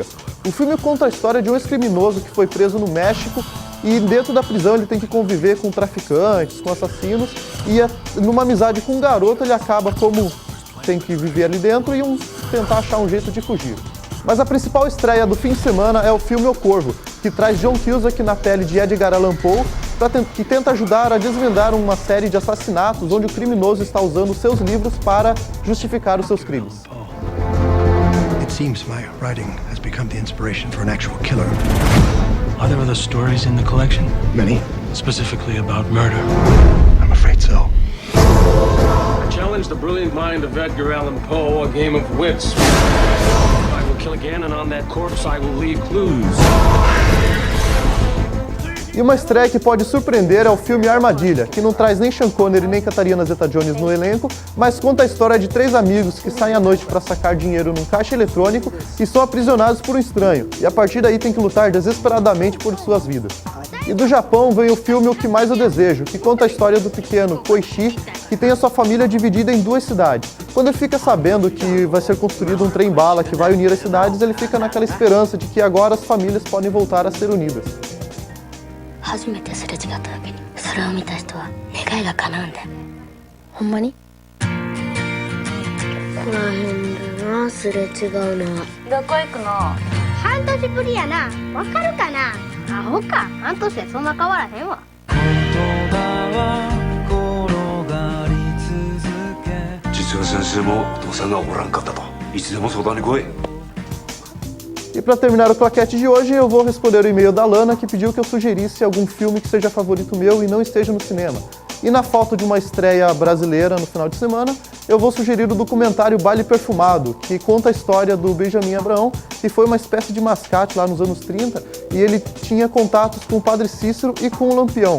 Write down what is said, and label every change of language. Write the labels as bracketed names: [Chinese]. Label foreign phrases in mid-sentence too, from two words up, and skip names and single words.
[Portuguese] O filme conta a história de um ex-criminoso que foi preso no México e dentro da prisão ele tem que conviver com traficantes, com assassinos e numa amizade com um garoto ele acaba como tem que viver ali dentro e tentar achar um jeito de fugir. Mas a principal estreia do fim de semana é o filme O Corvo, que traz John Cusack na pele de Edgar Allan Poe, que tenta ajudar a desvendar uma série de assassinatos onde o criminoso está usando seus livros para justificar os seus crimes. [English] It seems my writing has become the inspiration for an actual killer. Are there other stories in the collection? Many. Specifically about murder? I'm afraid so. I challenge the brilliant mind of Edgar Allan Poe, a game of wits. I will kill again, and on that corpse I will leave clues. [Portuguese] E uma estreia que pode surpreender é o filme Armadilha, que não traz nem Sean Connery nem Katarina Zeta-Jones no elenco, mas conta a história de 3 amigos que saem à noite para sacar dinheiro num caixa eletrônico e são aprisionados por um estranho, e a partir daí tem que lutar desesperadamente por suas vidas. E do Japão vem o filme O Que Mais Eu Desejo, que conta a história do pequeno Koichi, que tem a sua família dividida em 2 cidades. Quando ele fica sabendo que vai ser construído um trem-bala que vai unir as cidades, ele fica naquela esperança de que agora as famílias podem voltar a ser unidas. [Japanese] 初めてすれ違った時にそれを見た人は願いが叶うんだよ。ほんまに？ここら辺だな、すれ違うのは。どこ行くの？半年ぶりやな。わかるかな？アホか。半年でそんな変わらへんわ。実は先生も父さんがおらんかったと。いつでも相談に来い。 [Portuguese] E para terminar o claquete de hoje, eu vou responder o e-mail da Lana, que pediu que eu sugerisse algum filme que seja favorito meu e não esteja no cinema. E na falta de uma estreia brasileira no final de semana, eu vou sugerir o documentário Baile Perfumado, que conta a história do Benjamin Abraão, que foi uma espécie de mascate lá nos anos 30, e ele tinha contatos com o Padre Cícero e com o Lampião.